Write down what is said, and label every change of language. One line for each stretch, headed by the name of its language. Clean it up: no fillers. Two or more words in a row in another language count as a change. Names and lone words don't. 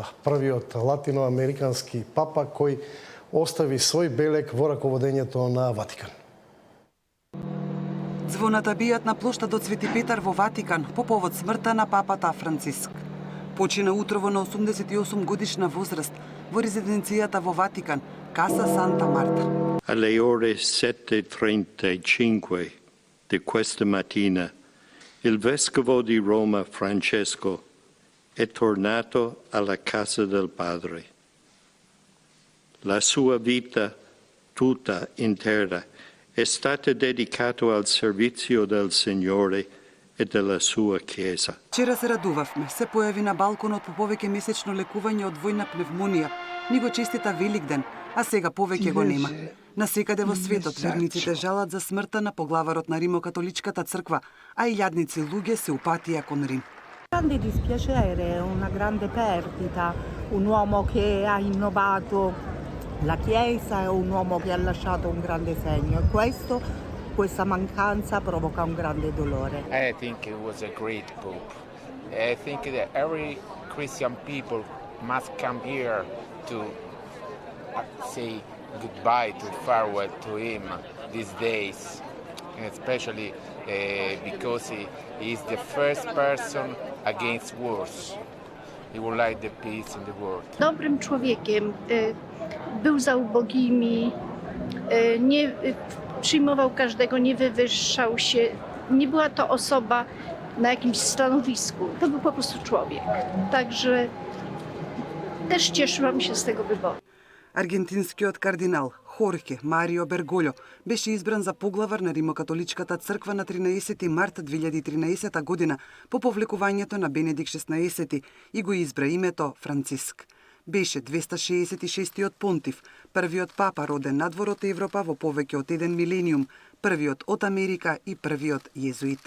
Macedonian: Првиот латиноамерикански папа кој остави свој белег во раководењето на Ватикан. Звоната бијат на плоштадот Свети Петар во Ватикан по повод смртта на папата Франциск. Почина утрово на 88 годишна возраст во резиденцијата во Ватикан, Каса Санта Марта.
Italian: Alle ore 7:35 di questa mattina il vescovo di Roma Francesco è tornato alla casa del Padre. La sua vita tutta intera è stata dedicata al servizio del Signore e della sua Chiesa.
Macedonian: Вчера се радувавме, се појави на балконот по повеќе месечно лекување од војна пневмонија. Ни го честита Великден, а сега повеќе го нема. Насекаде во светот верниците жалат за смртта на поглаварот на Римо-католичката црква, а илјадници луѓе се упатија кон Рим.
Italian: Grande dispiacere, una grande perdita, un uomo che ha innovato la Chiesa e un uomo che ha lasciato un grande segno e questa mancanza provoca un grande dolore.
English: I think it was a great pope. I think that every Christian people must come here to say goodbye, to farewell to him these days, and especially because he is the first person against wars. He would like the peace in the world.
Polish: Dobrym człowiekiem, był za ubogimi, nie przyjmował każdego, nie wywyższał się. Nie była to osoba na jakimś stanowisku. To był po prostu człowiek. Także też cieszyłam się z tego wyboru.
Macedonian: Аргентинскиот кардинал Хорхе Марио Берголјо беше избран за поглавар на Римокатоличката црква на 13 март 2013 година по повлекувањето на Бенедикт XVI и го избра името Франциск. Беше 266-тиот понтив, првиот папа роден надвор од Европа во повеќе од еден милениум, првиот од Америка и првиот језуит.